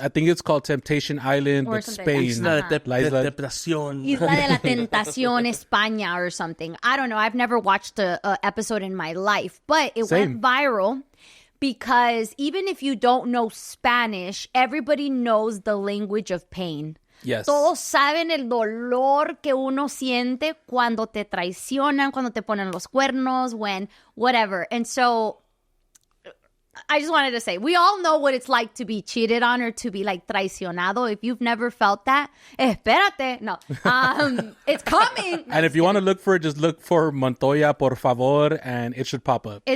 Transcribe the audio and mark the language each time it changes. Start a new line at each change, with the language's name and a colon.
English: I think it's called Temptation Island, but Spain.
Spanish: Isla de Tentación. Isla de la Tentación, España or something.
English: I don't know. I've never watched a episode in my life, but it went viral. Because even if you don't know Spanish, everybody knows the language of pain. Yes.
Spanish: Todos saben el dolor que uno siente cuando te traicionan, cuando te ponen los cuernos,
English: when whatever. And so I just wanted to say, we all know what it's like to be cheated on or to be like traicionado. If you've never felt that,
Spanish: espérate.
English: No, it's coming. And if you want to look for it, just look for Montoya, por favor, and it should pop up.